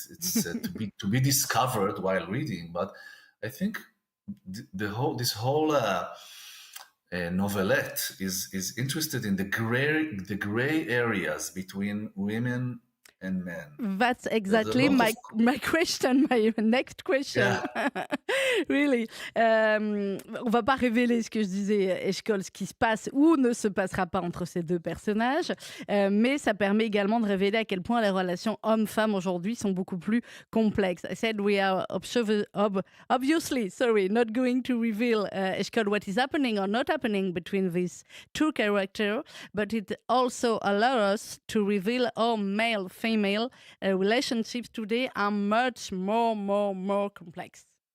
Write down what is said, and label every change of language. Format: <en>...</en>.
<en>it's to be discovered while reading. But I think this whole novelette is interested in the gray areas between women and men. That's exactly my question, my next question. Yeah. Really.</en> <fr>On va pas révéler ce que je disais, Eshkol, ce qui se passe ou ne se passera pas entre ces deux personnages, mais ça permet également de révéler à quel point les relations hommes-femmes aujourd'hui sont beaucoup plus complexes.</fr> <en>I said we are obviously, not going to reveal, Eshkol, what is happening or not happening between these two characters, but it also allows us to reveal how male-female relationships today are much more complex.</en>